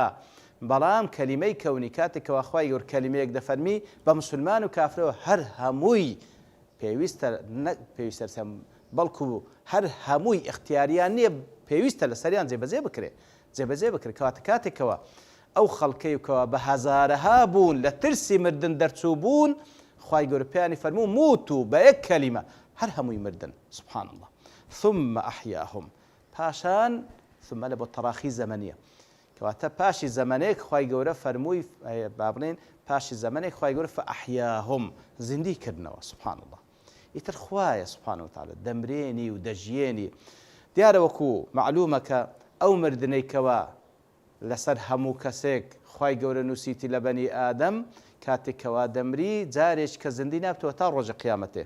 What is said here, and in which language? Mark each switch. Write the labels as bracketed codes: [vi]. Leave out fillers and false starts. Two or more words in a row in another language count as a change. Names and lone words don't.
[ckb] بەڵام کەلیمەی کەونی کاتێکەوە خوای گەورە کەلیمەیەک دەفەرمی بە مسلمان و کافرەوە هەر هەمووی پێویستە بەڵکو هەر هەمووی اختیاریان نییە، پێویستە لەسەریان جێبەجێ بکرێت. کەواتە کاتێکەوە ئەو خەڵکەیەکەوە بە هەزارەها بوون لە ترسی مردن دەرچوو بوون، خوای گەورە پێیانی فەرموو موتوا بە یەک کەلیمە هەر هەمووی مردن. [ar] سبحان الله. ثم أحياهم. [ckb] پاشان ثم لە بۆ تەراخی زەمەنیە، کەواتە پاشی زەمانەیەک خوای گەورە فەرمووی با بڵێن پاشی زەمانێک خوای گەورە فأحیاهم زیندی کردنەوە. [ar] سبحان الله. [ckb] ئیتر خوایە [ar] سبحانه وتعالى [ckb] دەمرێنی و دەژیێنی. دیارە وەکو معلومە کە ئەو مردنەیکەوە لەسەر هەموو کەسێک خوای گەورە نووسیتی لە بەنی ئادەم کاتێکەوە دەمری جارێک کە زیندی نابتەوە تا ڕۆژی قیامەتێ.